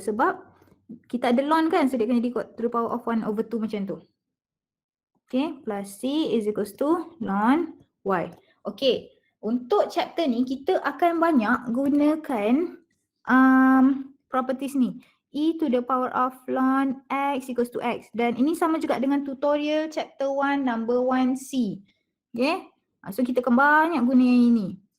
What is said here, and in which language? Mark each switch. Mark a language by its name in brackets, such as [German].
[Malay] Sebab kita ada ln kan. So dia akan jadi [English] to the power of 1 over 2 [Malay] macam tu. Okay. [English] Plus c is equals to ln y. Okay. [Malay] Untuk chapter ni kita akan banyak gunakan properties ni. [English] E to the power of ln x equals to x. [Malay] Dan ini sama juga dengan tutorial chapter 1 number 1c. Okay. So kita akan banyak guna yang ini.